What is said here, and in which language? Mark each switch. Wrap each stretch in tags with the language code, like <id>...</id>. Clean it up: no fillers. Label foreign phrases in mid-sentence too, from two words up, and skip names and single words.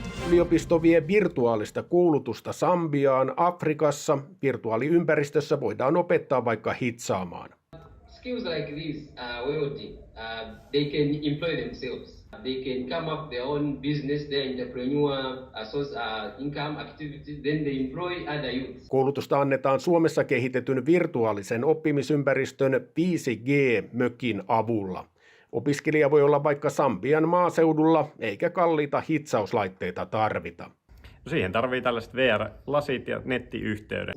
<fi>Yliopisto vie virtuaalista koulutusta Sambiaan Afrikassa. Virtuaaliympäristössä voidaan opettaa vaikka hitsaamaan.</fi> <en>Skills like these are wealthy. They can employ themselves. They can come up their own business, their entrepreneur, source income activities, then they employ other youths.</en> <fi>Koulutusta annetaan Suomessa kehitetyn virtuaalisen oppimisympäristön 5G-mökin avulla. Opiskelija voi olla vaikka Sambian maaseudulla, eikä kalliita hitsauslaitteita tarvita. Siihen tarvii tällaiset VR-lasit ja nettiyhteyden.</fi>